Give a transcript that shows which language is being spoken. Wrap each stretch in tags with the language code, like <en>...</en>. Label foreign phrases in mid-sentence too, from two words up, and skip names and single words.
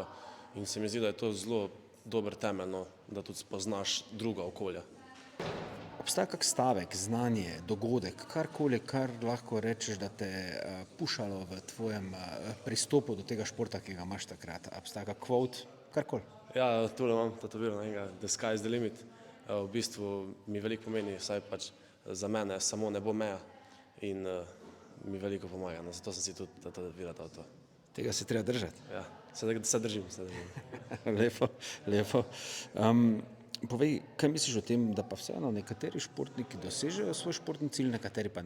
<sl>In se mi zdi, da je to zelo dober temelj, no, da tudi spoznaš druga okolja. Obstaja kak stavek, znanje, dogodek, karkoli, kar lahko rečeš, da te je pušalo v tvojem pristopu do tega športa, ki ga imaš takrat? Obstaja kak quote, karkoli? Ja, tule imam tetovirano enega</sl> <en>The sky is the limit.</en> <sl>V bistvu mi veliko pomeni, saj pač za mene samo ne bo meja in mi veliko pomaga. No, zato sem si tudi tetoviral to. Tega se treba držati. Ja, se držim. Lepo, lepo. Povej, kaj misliš o tem, da pa vseeno nekateri športniki dosežejo svoj športni cilj, nekateri pa ne?</sl>